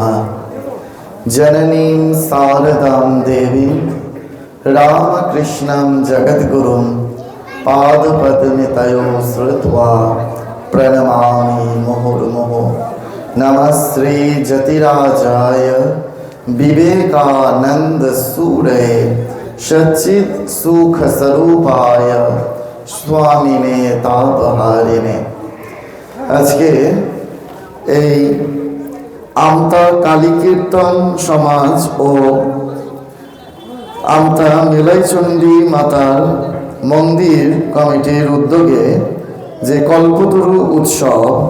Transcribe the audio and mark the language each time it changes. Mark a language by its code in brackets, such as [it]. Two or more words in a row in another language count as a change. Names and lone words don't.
[sa] जननीं शारदां देवीं रामकृष्णं जगद्गुरुं पादपद्मतयो श्रुत्वा प्रणमामि मुहुर्मुहुः। नमः श्री जतिराजाय विवेकानंद सूरे सच्चित सुख स्वरूपाय स्वामिने तापहारिणे। [bn] আজকে এই আমতা কালী কীর্তন সমাজ ও আমতা নীলাইচণ্ডী মাতার মন্দির কমিটির উদ্যোগে যে কল্পতরু উৎসব